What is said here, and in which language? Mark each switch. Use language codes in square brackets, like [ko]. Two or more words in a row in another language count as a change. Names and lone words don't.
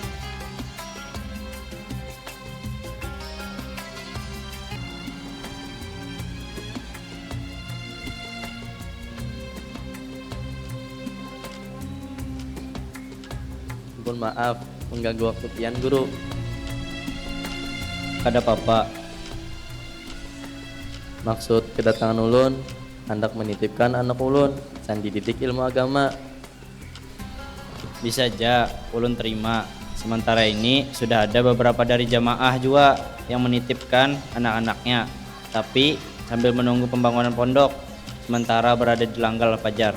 [bjn] Mohon maaf mengganggu waktu pian guru. [id] Kada apa-apa. [bjn] Maksud kedatangan ulun hendak menitipkan anak ulun san dididik ilmu agama. Bisa aja ulun terima. [id] Sementara ini sudah ada beberapa dari jamaah juga yang menitipkan anak-anaknya, tapi sambil menunggu pembangunan pondok sementara berada di langgar Al-Fajar.